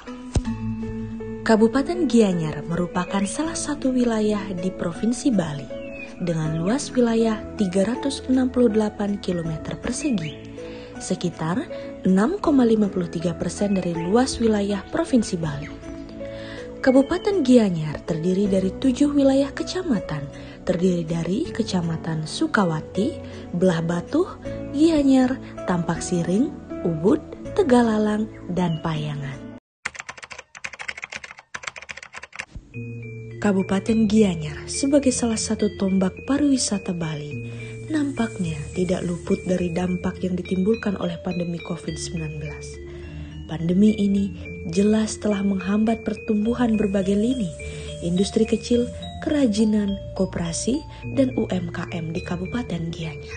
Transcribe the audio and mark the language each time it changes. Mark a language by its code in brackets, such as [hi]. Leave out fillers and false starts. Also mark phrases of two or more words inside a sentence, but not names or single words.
[id] Kabupaten Gianyar merupakan salah satu wilayah di Provinsi Bali dengan luas wilayah 368 km persegi, sekitar 6,53% dari luas wilayah Provinsi Bali. Kabupaten Gianyar terdiri dari 7 wilayah kecamatan, terdiri dari Kecamatan Sukawati, Belah Batuh, Gianyar, Tampak Siring, Ubud, Tegalalang, dan Payangan. Kabupaten Gianyar sebagai salah satu tonggak pariwisata Bali nampaknya tidak luput dari dampak yang ditimbulkan oleh pandemi COVID-19. Pandemi ini jelas telah menghambat pertumbuhan berbagai lini, industri kecil, kerajinan, koperasi, dan UMKM di Kabupaten Gianyar.